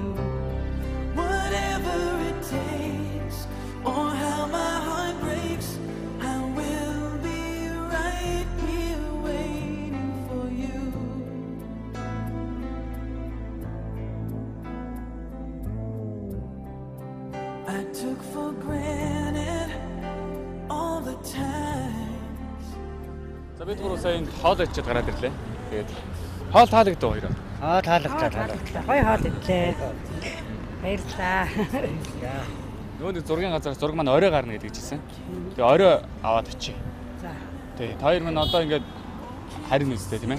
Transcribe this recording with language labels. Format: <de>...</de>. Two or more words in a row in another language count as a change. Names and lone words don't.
<en>Whatever it takes, or how my heart breaks, I will be right here waiting for you. I took for granted all the times.</en> <mn>За бид гурав сая энд хоол ичээд гараад ирлээ. Тэгээд хоол таалагдав хоёроо. Таалагдаа. Гоё хоол идлээ. Баярлалаа. Нөгөө нэг зургийн газараас зураг маань орой гарна гэдэг жисэн. Тэгээ орой аваад очие. За. Тий, та хоёр минь одоо ингээд харин үстэй тийм ээ.</mn>